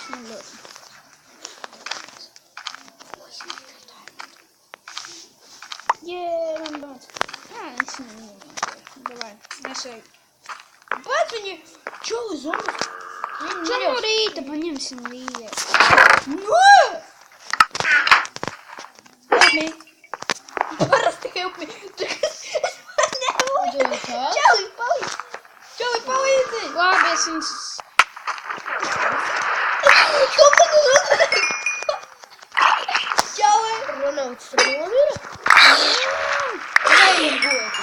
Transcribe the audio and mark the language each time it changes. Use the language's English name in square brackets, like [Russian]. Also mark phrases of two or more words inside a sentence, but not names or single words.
[Latvian] Man ļoti. Jē, man damage. Es nezinu. Davai, mēs ej. Pēc viņi... Čali, zombi. Čo no rīta paņemsim lietas? [English] No! Help me. [Latvian] Parasti [English] help me. [Latvian] Es man nevaru. Čali, palīdzi. Čali, palīdzi. Labi, es viņus... Ko man uzmanīgi? Čali. Ronalds nomira. Neņem gotu.